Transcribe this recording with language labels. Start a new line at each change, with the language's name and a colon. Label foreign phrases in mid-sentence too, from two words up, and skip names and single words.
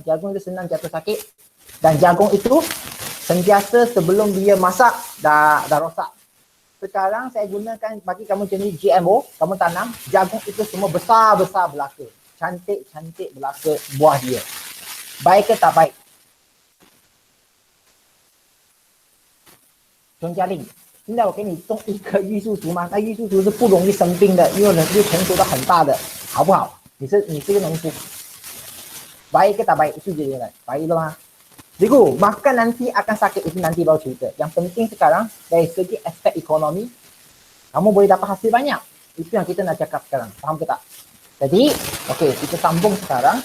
Malay: Jagung itu senang jatuh sakit. Dan jagung itu sentiasa sebelum dia masak dah rosak. Sekarang saya gunakan bagi kamu jenis GMO. Kamu tanam. Jagung itu semua besar-besar belaka. Cantik-cantik belaka buah dia. Baik ke tak baik? Chong Jialing，
Chinese: 现在我给你种一棵玉树竹嘛，那玉树竹是不容易生病的，因为又成熟的很大的，好不好？你是个农夫
Malay: ，baik ke tak baik itu je kan? Baik lah. Cikgu, bahkan nanti akan sakit itu nanti baru cerita. Yang penting sekarang dari segi aspek ekonomi, kamu boleh dapat hasil banyak. Itu yang kita nak cakap sekarang. Faham ke tak? Jadi, okey, kita sambung sekarang.